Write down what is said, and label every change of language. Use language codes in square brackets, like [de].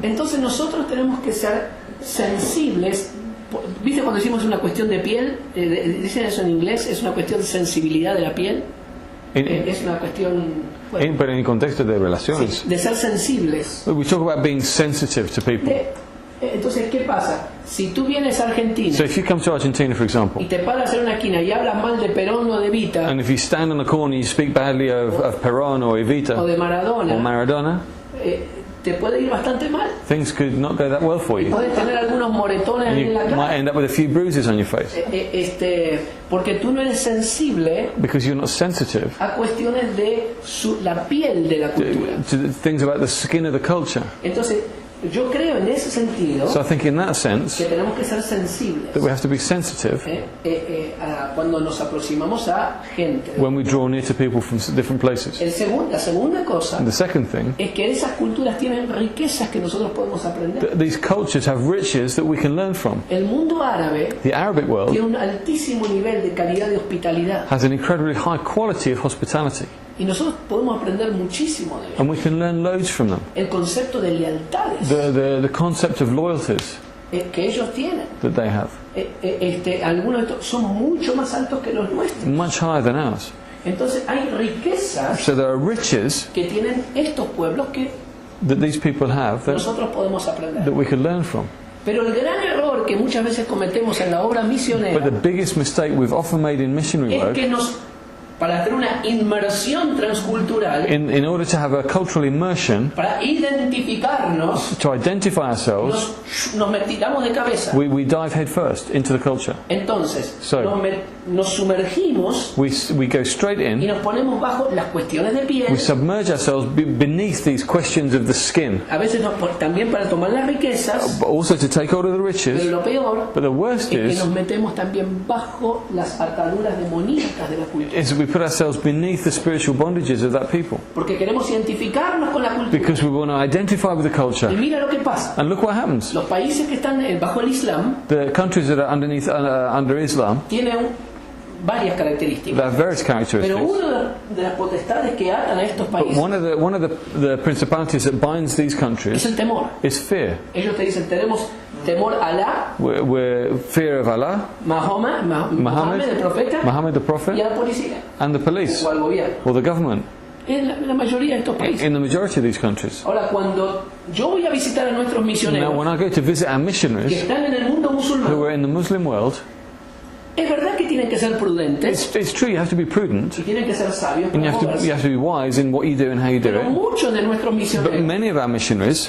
[es] Entonces nosotros tenemos que ser sensibles. ¿Viste cuando decimos una cuestión de piel? Dicen eso en inglés, es una cuestión de sensibilidad de la piel. Es una cuestión, bueno, [en] But in [es] el contexto de relaciones, sí, de ser sensibles. [en] we talk about being sensitive to people. [es] Entonces, ¿qué pasa? Si tú vienes a Argentina [en] So if you come to Argentina, for [es] y [en] example, [es] te paras en una esquina y hablas mal de Perón o de Evita [en] and if you stand on the corner and you speak badly of Perón or [es] o [en] Evita [es] de [en] or [es] Maradona, [en] Maradona, [es] te puede ir bastante mal. [en] things could not go that well for you. [es] Puedes tener algunos moretones [en] And [es] en la [en] you might [es] cara. [en] end up with a few bruises on your face [es] Porque tú no eres sensible [en] because you're not sensitive [es] a cuestiones de la piel de la cultura. [en] to the things about the skin of the culture. [es] Entonces, yo creo en ese sentido [en] So I think in that sense [es] que tenemos que ser sensibles [en] that we have to be sensitive [es] cuando nos aproximamos a gente. [en] when we draw near to people from different places. [es] La segunda cosa [en] And the second thing, [es] es que esas culturas tienen riquezas que nosotros podemos aprender. [en] these cultures have riches that we can learn from. [es] El mundo árabe [en] The Arabic world [es] tiene un altísimo nivel de calidad de hospitalidad [en] has an incredibly high quality of hospitality, [es] y nosotros podemos aprender muchísimo de ello. [en] and we can learn loads from them. [es] El concepto de lealtades [en] The concept of loyalties [es] que ellos tienen, [en] that they have, [es] algunos de estos son mucho más altos que los nuestros. [en] much higher than ours. [es] Entonces hay riquezas [en] So there are riches [es] que tienen estos pueblos que [en] that these people have [es] nosotros podemos aprender. [en] that we can learn from. [es] Pero el gran error que muchas veces cometemos en la obra [en] But the [es] misionera [en] biggest mistake we've often made in missionary [es] es [en] work, [es] que para hacer una inmersión transcultural, [en] in order to have a cultural immersion, [es] para identificarnos, [en] to identify ourselves, [es] nos metimos de cabeza. [en] we dive head first into the culture. [es] Entonces, [en] So- [es] nos sumergimos [en] We go straight [es] y [en] in, [es] nos ponemos bajo las cuestiones de piel. [en] we submerge ourselves beneath these questions of the skin, [es] A veces también para tomar las riquezas, [en] but also to take hold of the [es] pero [en] riches. [es] lo peor [en] But the worst [es] es que [en] is [es] nos metemos también bajo las ataduras demoníacas de la cultura. [en] we put ourselves beneath the spiritual bondages of that people. [es] Porque queremos identificarnos con la cultura. [en] Because we want to identify with the [es] Y [en] culture. [es] mira lo que pasa. [en] And look what happens. [es] Los países que están bajo el Islam [en] The countries that are under Islam, [es] tienen varias [en] they [es] características. [en] have various [es] Pero [en] characteristics. [es] una de las potestades que atan a estos [en] But [es] países [en] one of the principalities that binds these [es] es [en] countries [es] el temor. [en] is fear. [es] Ellos te dicen, tenemos temor a Alá, [en] We're fear of Allah, [es] Mohammed, el profeta, [en] Muhammad the [es] y [en] Prophet, [es] a la policía [en] and the police [es] o al gobierno. [en] or the government [es] En la mayoría de estos países. [en] in the majority of these countries. [es] Ahora, cuando yo voy a visitar a nuestros [en] Now, [es] misioneros [en] when I go to visit our [es] que [en] missionaries [es] están en el mundo [en] who [es] musulmán, [en] are in the Muslim world, [es] es verdad que tienen que ser prudentes [en] it's true you have to be prudent [es] y tienen que ser sabios [en] and [es] para [en] you [es] moverse. [en] have to be wise in what you do and how you do [es] Pero [en] it. [es] muchos de nuestros [en] But [es] misioneros [en] many of our missionaries